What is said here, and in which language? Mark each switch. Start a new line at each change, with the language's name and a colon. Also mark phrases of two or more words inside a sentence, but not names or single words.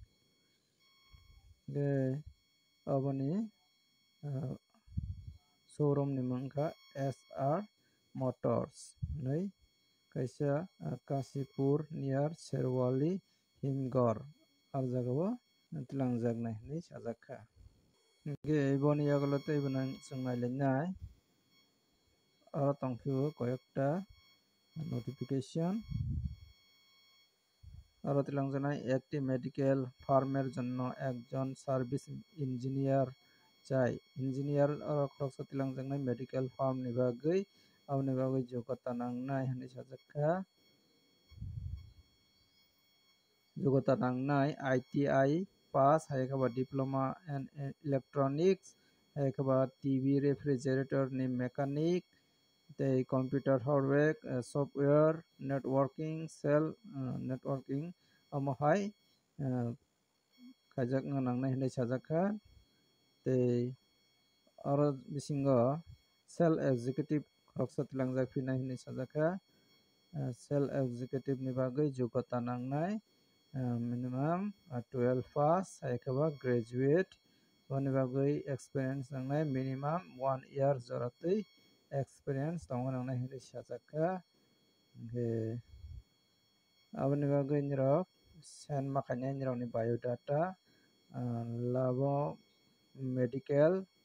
Kok Borok: oboni showroom ni mangkha SR Motors nei kaisa Kasipur near Sherwali Himgor ar jagao tilangjaknai hinui sajakka hingke boni yagolo tei bono chung nailainai aro tongphio koyekta notification aro tilangjaknai
Bangla: একটি মেডিকেল ফার্মের জন্য একজন সার্ভিস ইঞ্জিনিয়ার চাই
Kok Borok: ইঞ্জিনিয়ার aro khoroksa tilangjaknai medical farm ni bagui aboni bagui jogota nangnai hinui sajakka jogota nangnai ITI pass haikaba
English: diploma in electronics
Kok Borok: haikaba TV refrigerator ni mechanic tei
English: computer hardware software networking cell networking
Kok Borok: amo hai khaijakna nangnai hinui sajakka tei aro bisingo sales executive khoroksa tilangjakphina hinui sajakka
English: sales executive
Kok Borok: ni bagui jogota nangnai
English: minimum 12 pass
Kok Borok: haikaba graduate boni bagui experience nangnai
English: minimum 1 year
Kok Borok: joratoi experience tongo nangnai hinui sajakka hingke aboni bagui nirok send ma khainai nirokni biodata labo medical